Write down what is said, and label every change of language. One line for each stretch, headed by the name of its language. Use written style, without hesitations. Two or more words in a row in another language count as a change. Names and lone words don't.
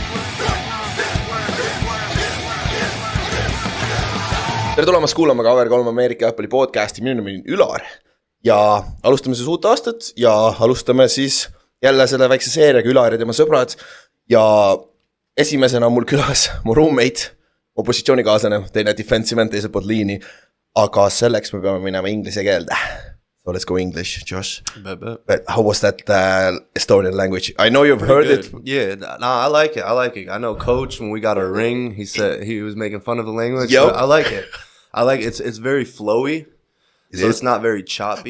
Estonian: Tere tulemast kuulama Kaver-3 Ameerika Jalgpalli podcasti, minu nimi on Ülar ja alustame siis uut aastat ja alustame siis jälle selle väikse seeriaga Ülar ja tema sõbrad ja esimesena on mul külas mu roommate, mu positsioonikaaslane, teine
English: defensive end
Estonian: teisel poolt liini, aga selleks me peame minema inglise keelde.
English: So let's go English, Josh. But how was that Estonian language? I know you've heard it. Yeah, I like it. I know Coach, when we got a ring, he said he was making fun of the language. Yep. I like it. It's very flowy, so it's not very choppy.